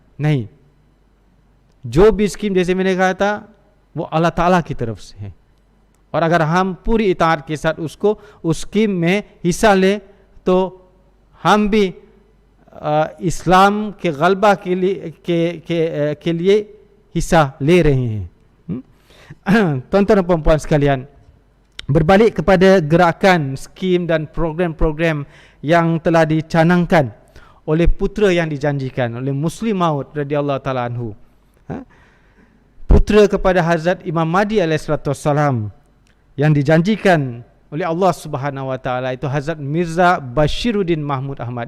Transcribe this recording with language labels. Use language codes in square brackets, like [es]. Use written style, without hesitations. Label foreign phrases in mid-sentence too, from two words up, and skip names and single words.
[ur] نہیں، جو بھی سکیم جیسے میں نے کہا تھا وہ اللہ تعالیٰ کی طرف سے ہے، اور اگر ہم پوری اطاعت کے ساتھ اس سکیم میں حصہ لیں تو ہم بھی اسلام کے غلبہ کے لیے حصہ لے رہے ہیں. [ms] Tuan-tuan dan puan-puan sekalian, berbalik kepada gerakan, skim dan program-program yang telah dicanangkan oleh putera yang dijanjikan oleh Muslim Maud [ar] رضي الله تعالى عنه, [ms] putera kepada Hazrat Imam Mahdi alaihissalam yang dijanjikan oleh [ar] الله سبحانه وتعالى, [ms] itu Hazrat Mirza Bashiruddin Mahmud Ahmad.